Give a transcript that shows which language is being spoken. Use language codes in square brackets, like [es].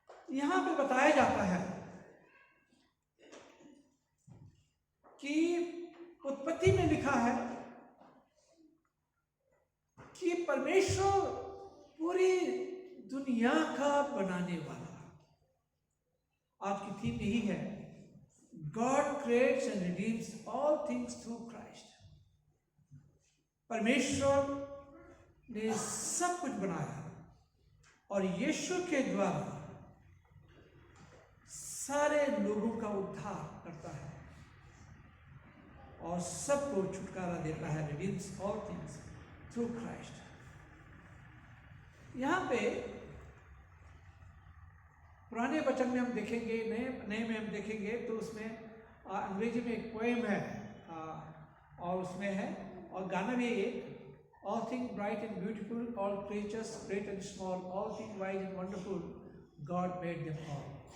[hi] यहां पे बताया जाता है कि उत्पत्ति में लिखा है कि परमेश्वर पूरी दुनिया का बनाने वाला। आज की थीम यही है, [en] God creates and redeems all things through Christ। [hi] परमेश्वर ने सब कुछ बनाया और यीशु के द्वारा सारे लोगों का उद्धार करता है और सबको छुटकारा देता है। [en] redeems all things through Christ। [hi] यहाँ पे पुराने वचन में हम देखेंगे, नए में हम देखेंगे तो उसमें अंग्रेजी में एक पोएम है और उसमें है, और गाना भी एक, [en] all things bright and beautiful, all creatures great and small, all things wise and wonderful, God made them all।